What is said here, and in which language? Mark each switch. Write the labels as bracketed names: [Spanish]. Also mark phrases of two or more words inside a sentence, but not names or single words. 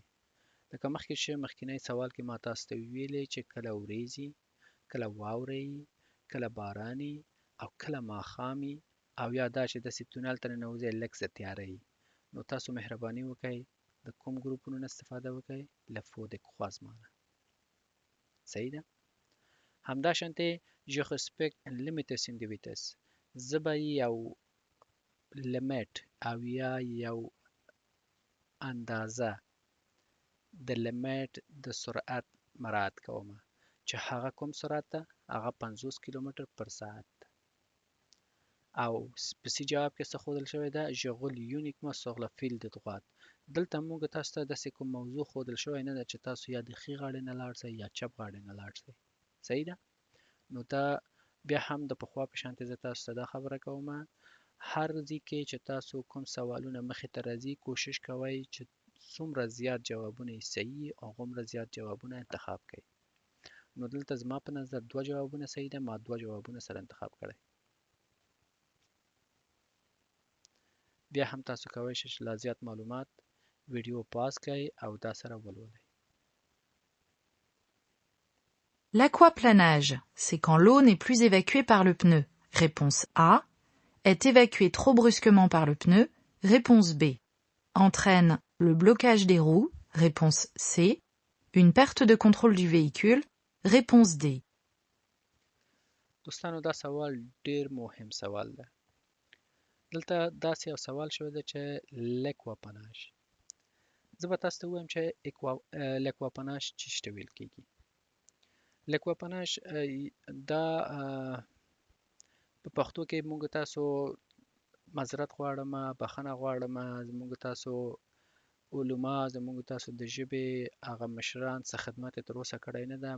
[Pashto] لکه مخکې چې مخکینی سوال کې ما تاسو ته ویلې چې کله وریځي، کله واوره وي، کله باران وي او کله ماښام وي او یا دا چې داسې تونل ته ننوځئ لږ څه تیاره وي، نو تاسو مهرباني وکړئ د کوم ګروپونو نه استفاده وکړئ؟ [French] le faux de croisement. [Pashto] صحیح ده؟ [French] همداشانتې je respecte un limite sin de vitesse. [Pashto] زه به یو لیمیټ او یا یو اندازه د لیمیټ د سرعت مراعات کوم چې هغه کوم سرعت ده؟ هغه 50 کیلومتر پر ساعت ده. او په سی جواب کې څه ښودل شوی ده؟ [French] je roule uniquement sur le fil de droite. [Pashto] دلته موږ تاسو ته داسې کوم موضوع ښودل شوی نه ده چې تاسو یا د ښي غاړې نه لاړ شئ یا چپ غاړې نه لاړ شئ. صحیح ده؟ نو دا بیا هم د پخوا په شانتې زه تاسو ته دا خبره کوم، هر ځای کې چې تاسو کوم سوالونه مخې ته راځي کوشش کوئ چې څومره زیات جوابونه یې صحیح او هغومره زیات جوابونه انتخاب کړئ. نو دلته زما په نظر 2 جوابونه صحیح ده، ما 2 جوابونه سره انتخاب کړی. بیا هم تاسو کولی شئ چې لا زیات معلومات ویډیو پاس کړئ او دا سره ولولئ. [French] L'aquaplanage, c'est quand l'eau n'est plus évacuée par le pneu. Réponse A. Est évacuée trop brusquement par le pneu. Réponse B. Entraîne le blocage des roues. Réponse C. Une perte de contrôle du véhicule. Réponse D. [Pashto] دوستانو دا سوال ډیر مهم سوال ده. دلته داسې یو سوال شوی ده چې لیکواپناژ. زه به تاسو ته ووایم چې لیکواپناژ څه ته ویل کیږي. لیکواپناژ دا په پښتو کې موږ تاسو معذرت غواړم، بخښنه غواړم، زموږ تاسو علما، زموږ تاسو د ژبې هغه مشران څه خدمت یې تر اوسه کړی نه ده.